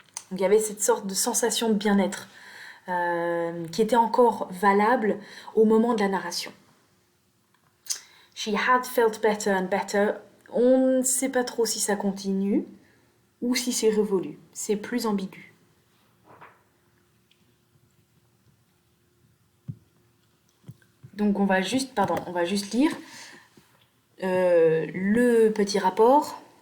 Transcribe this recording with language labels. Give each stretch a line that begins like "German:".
French: Donc il y avait cette sorte de sensation de bien-être qui était encore valable au moment de la narration.
English: She had felt better and better.
French: On ne sait pas trop si ça continue ou si c'est révolu. C'est plus ambigu. Donc on va juste lire le petit rapport.